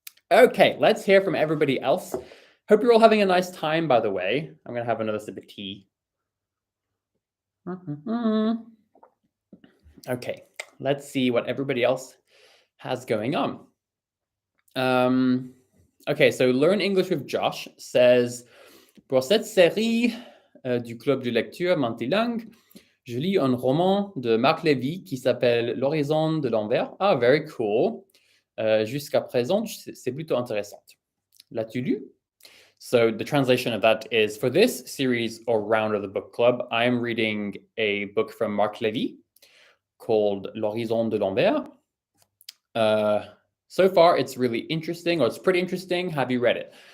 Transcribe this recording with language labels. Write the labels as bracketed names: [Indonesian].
[English] Okay, let's hear from everybody else. Hope you're all having a nice time, by the way. I'm going to have another sip of tea. Okay, let's see what everybody else has going on. Okay, so Learn English with Josh says, [French] pour cette série du club de lecture Multilingual, je lis un roman de Marc Lévy qui s'appelle L'horizon de l'envers. [English] Ah, very cool. [French] Jusqu'à présent, c'est plutôt intéressant. L'as-tu lu? [English] So the translation of that is, for this series or round of the book club, I am reading a book from Marc Lévy called L'horizon de l'envers. So far, it's really interesting, or it's pretty interesting. Have you read it?